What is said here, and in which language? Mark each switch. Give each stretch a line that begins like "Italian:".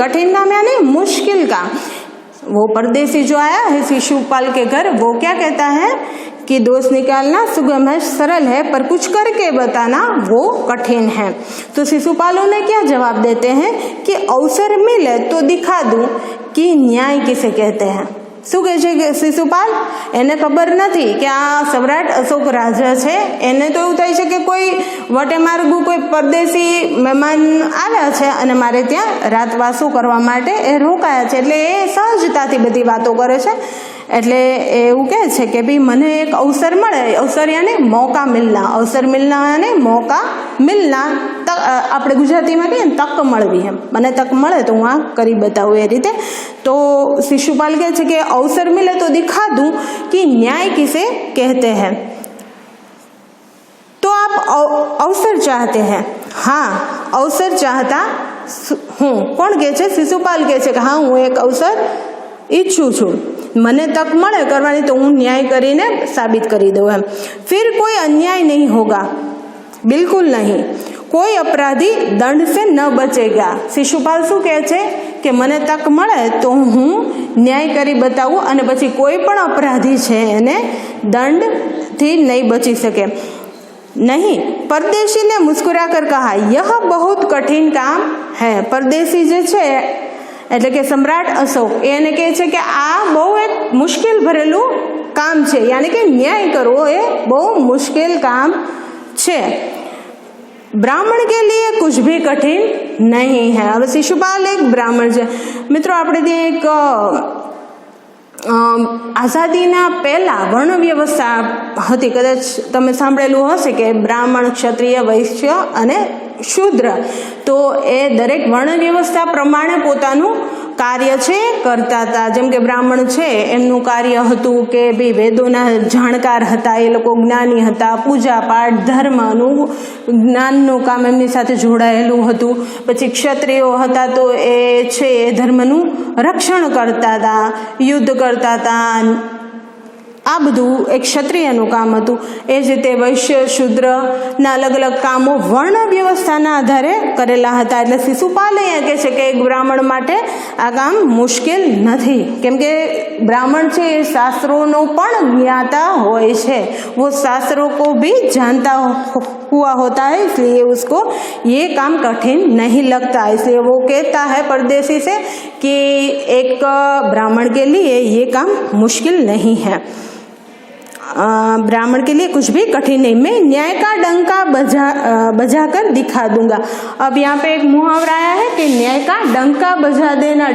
Hindi: कठिन काम यानी मुश्किल काम। वो परदेसी जो आया है शिशुपाल के घर, वो क्या कहता है कि दोष निकालना सुगम है, सरल है, पर कुछ करके बताना वो कठिन है। तो शिशुपाल उन्हें क्या जवाब देते हैं कि अवसर मिले तो दिखा दूं कि न्याय किसे कहते हैं।
Gujarati: શું કહે છે કે શિશુપાલ એને ખબર નથી કે આ સમ્રાટ અશોક રાજા છે, એને તો એવું થાય છે કે કોઈ વટે માર્ગું કોઈ પરદેશી મહેમાન આવ્યા છે અને મારે ત્યાં રાતવાસો કરવા માટે એ રોકાયા છે, એટલે એ સહજતાથી બધી વાતો કરે છે। એટલે એવું કહે છે કે ભાઈ મને એક અવસર મળે,
Hindi: અવસર યાને મોકા મિલના,
Gujarati: અવસર મિલના યાને મોકા મિલના, આપણે ગુજરાતીમાં કહીએ ને તક મળવી, એમ મને તક મળે તો હું આ કરી બતાવું એ રીતે।
Hindi: तो शिशुपाल
Gujarati: કહે છે કે
Hindi: अवसर मिले तो दिखा दूं कि न्याय किसे कहते हैं। तो आप अवसर चाहते हैं? हाँ, अवसर चाहता हूँ।
Gujarati: कोण कहे छे? शिशुपाल कहे छे कि हाँ हूँ एक अवसर ઈચ્છું છું, મને તક મળે કરવાની તો હું ન્યાય કરીને સાબિત કરી દઉં એમ।
Hindi: फिर कोई अन्याय नहीं होगा, बिल्कुल नहीं। कोई अपराधी दंड से न बचेगा।
Gujarati: शिशुपाल શું કહે છે કે મને તક મળે તો હું ન્યાય કરી બતાવું અને પછી કોઈ પણ અપરાધી છે એને દંડથી નહીં બચી શકે।
Hindi: नहीं, परदेशी ने मुस्कुराकर कहा, यह बहुत कठिन काम है।
Gujarati: परदेशी जे छे એટલે કે સમ્રાટ અશોક એને કહે છે કે આ બહુ એક મુશ્કેલ ભરેલું કામ છે, યાની કે ન્યાય કરવો એ બહુ મુશ્કેલ કામ છે।
Hindi: ब्राह्मण के लिए कुछ भी कठिन नहीं है।
Gujarati: હવે શિશુપાલ એક બ્રાહ્મણ છે। મિત્રો આપણે ત્યાં એક આઝાદીના પહેલા વર્ણ વ્યવસ્થા હતી, કદાચ તમે સાંભળેલું હશે કે બ્રાહ્મણ, ક્ષત્રિય, વૈશ્ય અને શૂદ્ર। તો એ દરેક વર્ણ વ્યવસ્થા પ્રમાણે પોતાનું કાર્ય છે કરતા હતા। જેમ કે બ્રાહ્મણ છે એમનું કાર્ય હતું કે ભાઈ વેદોના જાણકાર હતા, એ લોકો જ્ઞાની હતા, પૂજા પાઠ ધર્મનું જ્ઞાનનું કામ એમની સાથે જોડાયેલું હતું। પછી ક્ષત્રિયો હતા તો એ છે એ ધર્મનું રક્ષણ કરતા હતા, યુદ્ધ કરતા હતા, આ બધું એક ક્ષત્રિયનું કામ હતું। એ જ રીતે વૈશ્ય શૂદ્રના અલગ અલગ કામો વર્ણ વ્યવસ્થાના આધારે કરેલા હતા। એટલે શિશુપાલ અહીંયા કહે છે કે એક બ્રાહ્મણ માટે આ કામ મુશ્કેલ નથી, કેમ કે બ્રાહ્મણ છે એ શાસ્ત્રોનો પણ જ્ઞાતા હોય છે,
Hindi: वो शास्त्रों को भी जानता हुआ होता है, इसलिए उसको ये काम कठिन नहीं लगता। इसलिए वो कहता है परदेशी से कि एक ब्राह्मण के लिए ये काम मुश्किल नहीं है, ब्राह्मण के लिए कुछ भी कठिन नहीं, मैं न्याय का डंका बजाकर दिखा दूंगा। अब यहाँ पे एक मुहावरा आया है कि न्याय का डंका बजा देना।